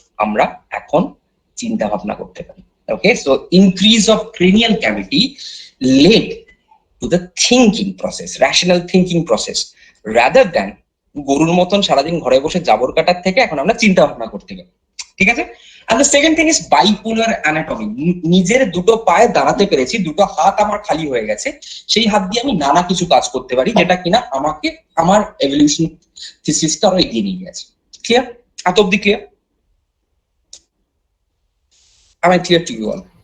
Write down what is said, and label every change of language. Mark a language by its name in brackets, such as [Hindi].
[Bangla] আমরা এখন চিন্তা ভাবনা করতে পারি। ওকে, [English] so increase of cranial cavity led to the thinking process, rational thinking process, rather than [Bangla] গরুর মতন সারাদিন ঘরে বসে জাবর কাটার থেকে এখন আমরা চিন্তা ভাবনা করতে পারি। ঠিক আছে? [English] And the second thing is bipolar anatomy. [Bangla] নিজের দুটো পায়ে দাঁড়াতে পেরেছি, দুটো হাত আমার খালি হয়ে গেছে, সেই হাত দিয়ে আমি নানা কিছু কাজ করতে পারি, যেটা কিনা আমাকে আমার এভলিউশন থিসিসটা আরো এগিয়ে নিয়ে গেছে। ক্লিয়ার? এত অব্দি clear? [English] Am I clear to you all?